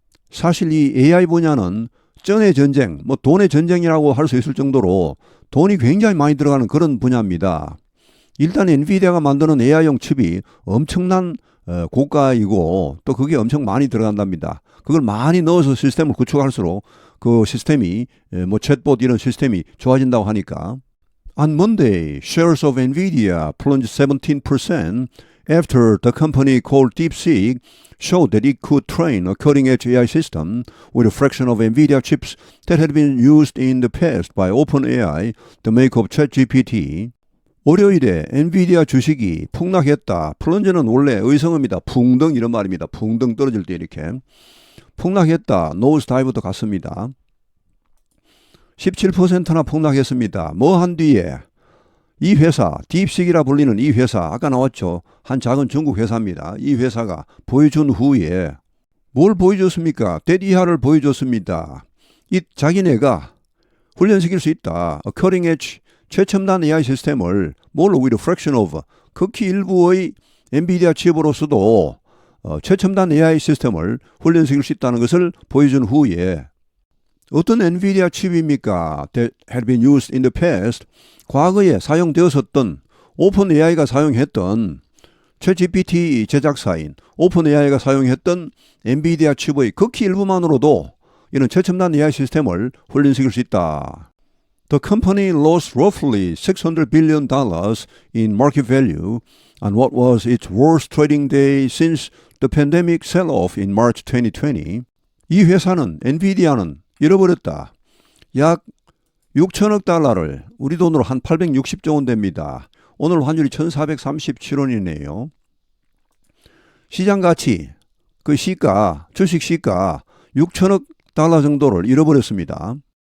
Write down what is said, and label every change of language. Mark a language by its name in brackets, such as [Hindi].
[Korean] 사실 이 AI 분야는 쩐의 전쟁, 돈의 전쟁이라고 할 수 있을 정도로 돈이 굉장히 많이 들어가는 그런 분야입니다. 일단 엔비디아가 만드는 AI용 칩이 엄청난 고가이고 또 그게 엄청 많이 들어간답니다. 그걸 많이 넣어서 시스템을 구축할수록 그 시스템이 챗봇 이런 시스템이 좋아진다고 하니까. [English] On Monday, shares of NVIDIA plunged 17% after the company called DeepSeek showed that it could train a cutting-edge AI system with a fraction of NVIDIA chips that had been used in the past by OpenAI, the maker of ChatGPT. [Korean] 월요일에 엔비디아 주식이 폭락했다. 플런저는 원래 의성어입니다. 풍덩 이런 말입니다. 풍덩 떨어질 때 이렇게. 폭락했다. 노스다이브도 갔습니다. 17%나 폭락했습니다. 뭐 한 뒤에 이 회사, 딥식이라 불리는 이 회사, 아까 나왔죠. 한 작은 중국 회사입니다. 이 회사가 보여준 후에 뭘 보여줬습니까? 대디하를 보여줬습니다. 이 자기네가 훈련시킬 수 있다. cutting edge, 최첨단 AI 시스템을 뭘로 [English] with a fraction of, [Korean] 극히 일부의 엔비디아 칩으로서도 최첨단 AI 시스템을 훈련시킬 수 있다는 것을 보여준 후에 어떤 엔비디아 칩입니까? [English] That had been used in the past. [Korean] 과거에 사용되었었던 오픈AI가 사용했던 챗GPT 제작사인 오픈AI가 사용했던 엔비디아 칩의 극히 일부만으로도 이런 최첨단 AI 시스템을 훈련시킬 수 있다. [English] The company lost roughly $600 billion in market value on what was its worst trading day since the pandemic sell-off in March 2020. [Korean] 이 회사는 엔비디아는 잃어버렸다. 약 6천억 달러를 우리 돈으로 한 860조 원 됩니다. 오늘 환율이 1437원이네요. 시장 가치, 그 시가, 주식 시가 6천억 달러 정도를 잃어버렸습니다.